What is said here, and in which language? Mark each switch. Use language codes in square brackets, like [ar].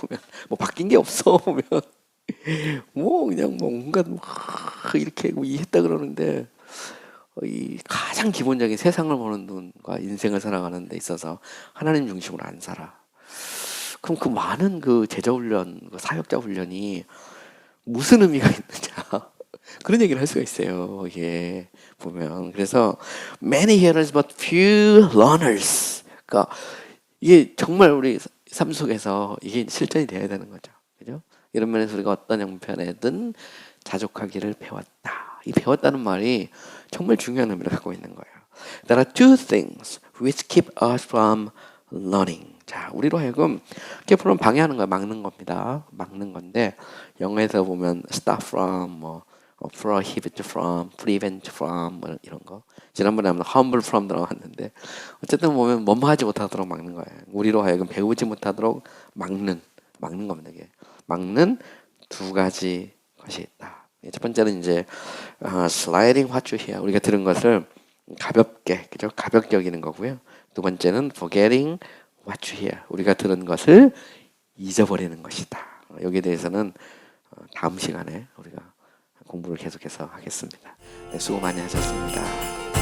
[ko] 보면 뭐 바뀐 게 없어. 보면 뭐 그냥 뭐 온갖 뭐 이렇게 뭐 했다 그러는데 이 가장 기본적인 세상을 보는 눈과 인생을 살아가는 데 있어서 하나님 중심으로 안 살아. 그럼 그 많은 그 제자 훈련, 그 사역자 훈련이 무슨 의미가 있느냐? 그런 얘기를 할 수가 있어요. 이게 보면 그래서 [en] many hearers but few learners. [ko] 그러니까 이게 정말 우리 삶 속에서 이게 실천이 돼야 되는 거죠. 그죠? 이런 면에서 우리가 어떤 형편에든 자족하기를 배웠다. 이 배웠다는 말이 정말 중요한 의미를 갖고 있는 거예요. [en] There are two things which keep us from learning. [ko] 자, 우리로 하여금 keep는 방해하는 거야, 막는 겁니다. 막는 건데 영어에서 보면 stop from, 뭐 prohibit from, prevent from 뭐 이런 거. 지난번에 한번 humble from 들어갔는데 어쨌든 보면 뭐뭐 하지 못하도록 막는 거예요. 우리로 하여금 배우지 못하도록 막는 겁니다. 이게 막는 두 가지 것이 있다. 첫 번째는 이제 [en] sliding what you hear. [ko] 우리가 들은 것을 가볍게, 그죠? 가볍게 여기는 거고요. 두 번째는 [en] forgetting what you hear. [ko] 우리가 들은 것을 잊어버리는 것이다. 여기에 대해서는 다음 시간에 우리가 공부를 계속해서 하겠습니다. 네, 수고 많이 하셨습니다.